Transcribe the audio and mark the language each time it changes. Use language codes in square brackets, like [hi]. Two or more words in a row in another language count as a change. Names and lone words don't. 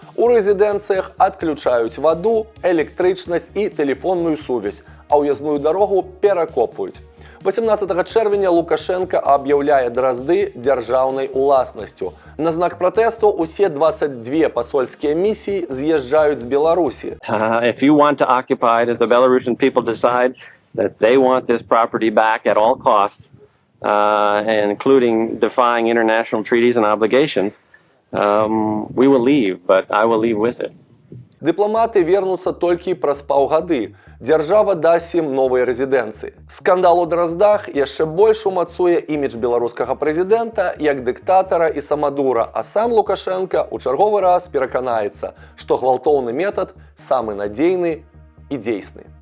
[be] У рэзідэнцыях адключаюць ваду, электрычнасць і тэлефонную сувязь, а ўязную дарогу перакопваюць. 18 чэрвеня Лукашенко аб'яўляе Дразды дзяржаўнай уласнасцю. На знак пратэсту усе 22 пасольскія місіі з'язджаюць з Беларусі. [en] If you want to occupy it, if the Belarusian people decide that they want this property back at all costs, including defying international treaties and obligations, we will leave, but I will leave with it. [be] Дыпламаты вернуцца толькі праз паўгады. Дзяржава дасць ім новыя рэзідэнцыі. Скандал у Драздах яшчэ больш умацуе імідж беларускага прэзідэнта як дыктатара і самадура, а сам Лукашенко ў чарговы раз пераканаецца, што гвалтоўны метад самы надзейны і дзейсны.